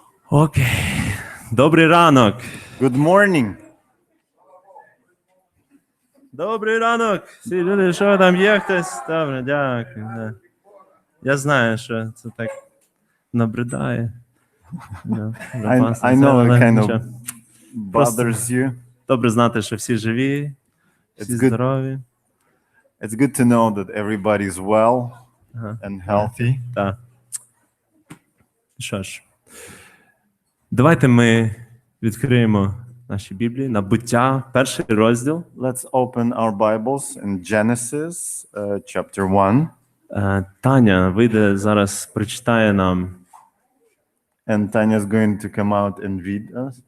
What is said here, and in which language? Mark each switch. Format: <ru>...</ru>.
<uk>Окей. Добрий ранок.</uk> <en>Good morning.</en> <uk>Добрий ранок. Всі люди, що там є хтось? Добре, дякую. Да. Я знаю, що це так набридає.</uk> <en>I know it kind of bothers you.</en> <uk>Добре знати, що всі живі, всі</uk> <en>It's good.</en> <uk>здорові.</uk> <en>It's good to know that everybody's well and healthy.</en> <uk>Так. Що ж, давайте ми відкриємо наші Біблії на Буття, перший розділ.</uk> <en>Let's open our Bibles in Genesis chapter 1.</en> <uk>Таня вийде зараз, прочитає нам</uk> <en>And Tanya's going to come out and read us</en>